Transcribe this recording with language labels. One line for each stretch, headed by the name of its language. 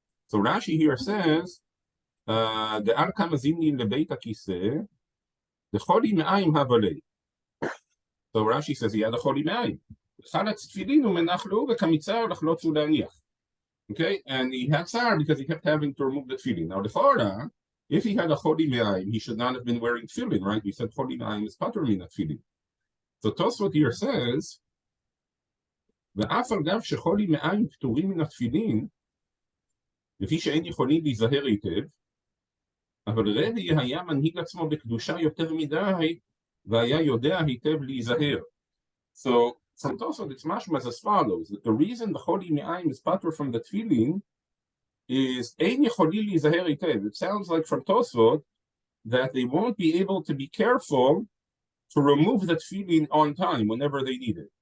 English: So Rashi here says, the
Hebrew: Arka Mazimni Lebeit HaKiseh, the Choli Me'ayim Havalei.
English: So Rashi says he had a Choli Me'ayim.
Hebrew: Chalatz tefillin u'menachlu v'kamitzar l'chlotzu le'aniach.
English: Okay, and he had tsar because he kept having to remove the tefillin. Now the Chora, if he had a Choli Me'ayim, he should not have been wearing tefillin, right? We said Choli Me'ayim is
Hebrew: patur min tefillin. So Tosfot here says, ואף על גב שחולי מעיים פטורים מן התפילין, לפי שאין יכולים להיזהר היטב, אבל רבי היה מנהיג עצמו בקדושה יותר מדי, והיה יודע היטב להיזהר.
English: So, from Tosfot, it's mashmas as follows, that the reason the Choli Me'ayim is patur from the tefillin is
Hebrew: Ein Yecholi Lizaher Hitev.
English: It sounds like from Tosfot that they won't be able to be careful to remove the tefillin on time whenever they need it.